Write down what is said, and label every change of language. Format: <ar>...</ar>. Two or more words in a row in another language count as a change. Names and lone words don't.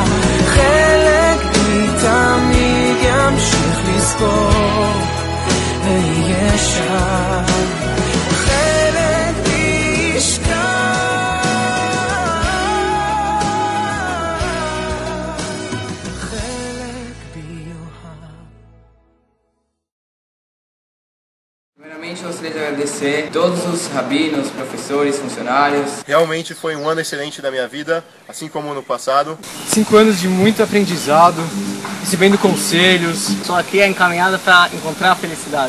<he>חלק בי תמיד ימשיך לזכור ויהיה שם, חלק בי ישכח, חלק בי יאהב.</he> <pt>Primeiramente, eu gostaria de agradecer a todos os rabinos, professores, funcionários. Realmente foi um ano excelente da minha vida, assim como no passado. 5 anos de muito aprendizado, recebendo conselhos. Estou aqui encaminhado para encontrar a felicidade.</pt>